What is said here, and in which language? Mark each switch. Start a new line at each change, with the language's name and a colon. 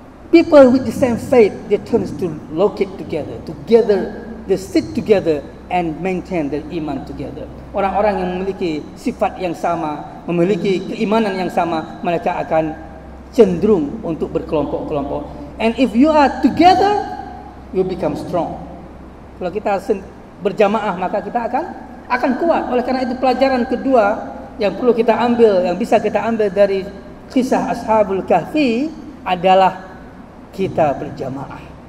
English: People with the same faith, they turn to locate together. They sit together and maintain their iman together.
Indonesian: Orang-orang yang memiliki sifat yang sama, memiliki keimanan yang sama, mereka akan cenderung untuk berkelompok-kelompok.
English: And if you are together, you become strong.
Indonesian: Kalau kita berjamaah, maka kita akan kuat. Oleh karena itu, pelajaran kedua yang perlu kita ambil, yang bisa kita ambil dari kisah Ashabul Kahfi adalah kita berjamaah.